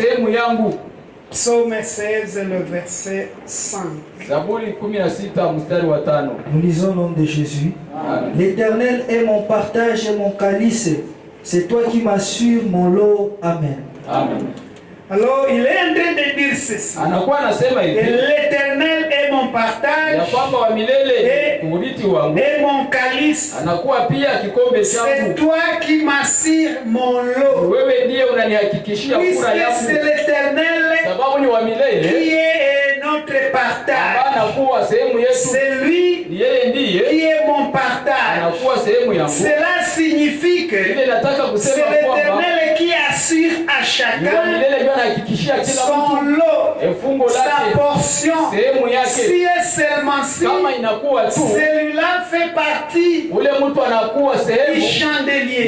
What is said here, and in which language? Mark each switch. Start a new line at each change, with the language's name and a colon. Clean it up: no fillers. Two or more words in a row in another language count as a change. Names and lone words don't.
French: Psaume 16, le verset 5. Nous lisons au nom de Jésus. L'Éternel est mon partage et mon calice. C'est toi qui m'assures mon lot. Amen. Amen. Alors il est en train de dire ceci.
Swahili: Anakuwa anasema hivi.
French: L'Éternel est mon partage.
Swahili: Ya kwamba wa milele urithi wangu.
French: Et mon calice.
Swahili: Anakuwa pia kikombe changu.
French: C'est toi qui m'assures mon lot.
Swahili: Wewe ndiye unanihakikishia kura yangu.
French: Puisque c'est l'Éternel
Swahili: Sababu ni wa milele.
French: Qui est notre partage.
Swahili: Anakuwa sehemu yetu.
French: C'est lui qui est mon partage.
Swahili: Anakuwa sehemu yangu.
French: Cela signifie que c'est l'Éternel qui assure à chacun son lot, sa portion. Si et seulement si celui-là fait partie du chandelier.